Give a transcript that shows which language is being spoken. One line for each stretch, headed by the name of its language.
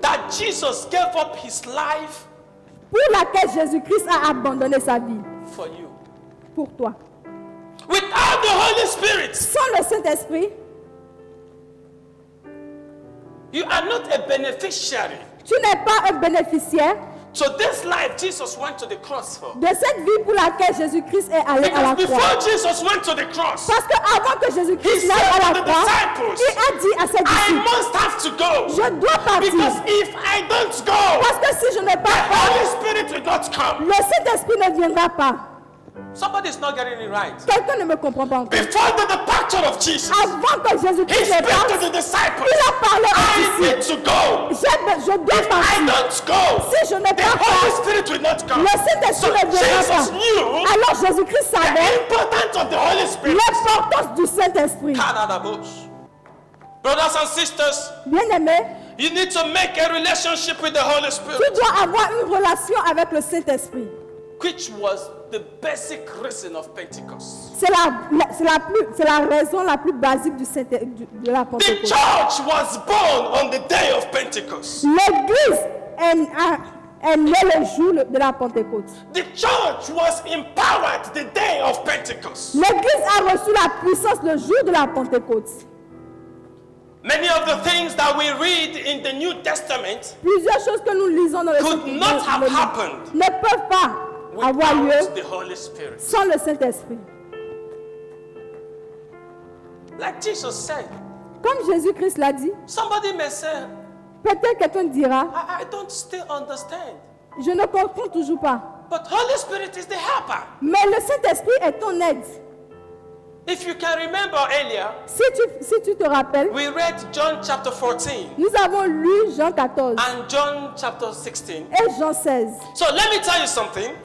English: that Jesus gave up his life
French: pour laquelle Jésus-Christ a abandonné sa vie
English: for you.
French: pour toi.
English: Without the Holy Spirit,
French: Sans le Saint-Esprit,
English: you are not a beneficiary.
French: tu n'es pas un bénéficiaire
English: So this life Jesus went to the cross for.
French: de cette vie pour laquelle Jésus-Christ est allé à la
English: Because
French: croix.
English: before Jesus went to the cross,
French: Parce qu'avant que
English: He
French: Jésus-Christ
English: said
French: n'aille à
English: to
French: la
English: the
French: croix,
English: disciples,
French: il a dit à ses
English: I
French: disciples,
English: must have to go.
French: je dois partir.
English: Because if I don't go,
French: Parce que si je n'ai
English: the
French: pas
English: Holy
French: fait,
English: Spirit will not come.
French: le Saint-Esprit ne viendra pas.
English: Somebody is not getting it right.
French: Quelqu'un ne me comprend pas encore.
English: Before the departure of Jesus,
French: Avant que
English: He
French: Jésus-Christ ne
English: spoke to
French: parte,
English: the disciples.
French: il a parlé aux
English: I need
French: disciples.
English: to go.
French: Je dois
English: If I
French: partir.
English: don't go,
French: Si je ne
English: the
French: pars
English: Holy
French: pas,
English: Spirit will not come.
French: le Saint-Esprit
English: So
French: ne viendra
English: Jesus
French: pas.
English: knew
French: Alors Jésus-Christ
English: the
French: savait
English: importance of the Holy Spirit.
French: l'importance du Saint-Esprit.
English: Canada Bush. Brothers and sisters,
French: Bien-aimé,
English: you need to make a relationship with the Holy
French: tu
English: Spirit,
French: dois avoir une relation avec le Saint-Esprit.
English: which was the basic reason of Pentecost.
French: C'est la raison la plus basique de la
English: The
French: Pentecôte.
English: church was born on the day of Pentecost.
French: L'église est née le jour de la Pentecôte.
English: The church was empowered the day of Pentecost.
French: L'église a reçu la puissance le jour de la Pentecôte.
English: Many of the things that we read in the New Testament
French: Plusieurs choses que nous lisons dans le
English: could not have
French: le-
English: happened
French: ne peuvent pas avoir lieu
English: without the Holy Spirit.
French: sans le Saint-Esprit.
English: Like Jesus said,
French: Comme Jésus-Christ l'a dit,
English: somebody may say,
French: peut-être quelqu'un dira,
English: I don't still understand.
French: je ne comprends toujours pas.
English: But Holy Spirit is the helper.
French: Mais le Saint-Esprit est ton aide.
English: If you can remember earlier,
French: Si tu te rappelles,
English: we read John chapter 14
French: nous avons lu Jean 14
English: and John chapter 16.
French: et Jean 16.
English: So let me tell you something.